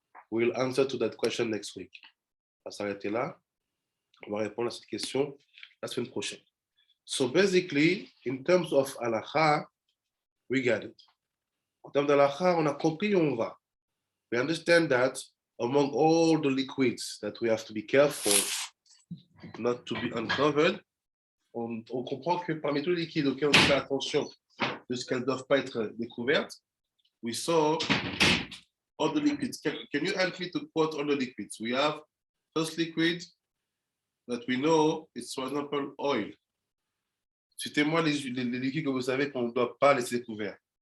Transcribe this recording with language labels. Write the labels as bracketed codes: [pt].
[en] We'll answer to that question next week. [fr] On va s'arrêter là. On va répondre à cette question la semaine prochaine. [en] So basically, in terms of halakha, we got it. [fr] En termes d'halakha, on a compris où on va. [en] We understand that among all the liquids that we have to be careful not to be uncovered, [fr] on comprend que parmi tous les liquides auxquels on doit faire attention de ce qu'elles ne doivent pas être découvertes, [en] we saw all the liquids. Can you help me to quote all the liquids? We have first liquid that we know is, for example, oil. [fr] Citez-moi les liquides que vous savez qu'on ne doit pas laisser découverts.